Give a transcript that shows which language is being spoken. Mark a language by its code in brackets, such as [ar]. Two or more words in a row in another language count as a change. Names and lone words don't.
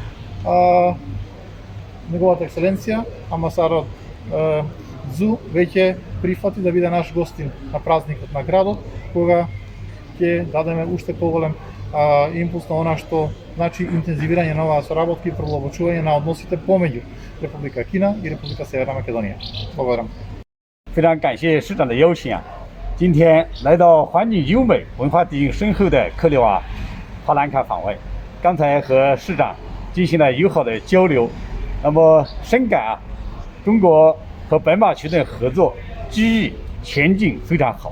[mk] неговата екселенција, амбасадорот Цзу веќе прифати да биде наш гостин на празникот на градот, кога ќе дадеме уште поголем импулс на она што значи интензивирање на оваа соработка и продлабочување на односите помеѓу Република Кина и Република Северна Македонија. Благодарам. [zh] 非常感谢市长的邀请啊！今天来到环境优美、文化底蕴深厚的克里瓦帕兰卡访问，刚才和市长进行了友好的交流，那么深感啊，中国和白马群岛合作机遇前景非常好。